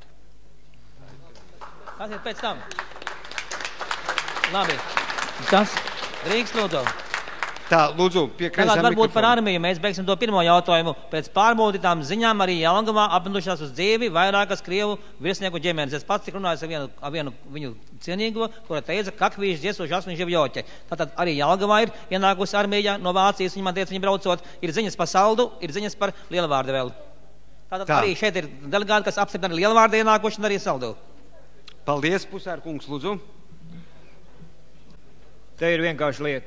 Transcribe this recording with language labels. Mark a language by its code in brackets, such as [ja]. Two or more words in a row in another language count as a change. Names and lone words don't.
[lv] Tas ir pēc tam. Labi. Tas drīkst lūdzu. Tā, lūdzu, piekrītam Tagad varbūt par armiju. Mēs beigsim to pirmo jautājumu. Pēc pārbaudītām ziņām arī Jelgavā apmetušās uz dzīvi vairākas Krievu virsnieku ģimenes. Es pats tik runāju ar vienu viņu cienīgo, kura teica, [ru] как вы здесь ужасно живете. [lv] Tātad arī Jelgavā ir ienākusi armija no Vācijas. Viņa man teica, viņa braucot, ir ziņas par saldu, ir ziņas par lielvārdu vēl. Tātad arī šeit ir delegāti, kas apstiprina lielvārdu ienākuši un arī saldu. Paldies, Pusārkungs, lūdzu. Te ir vienkārši lieta.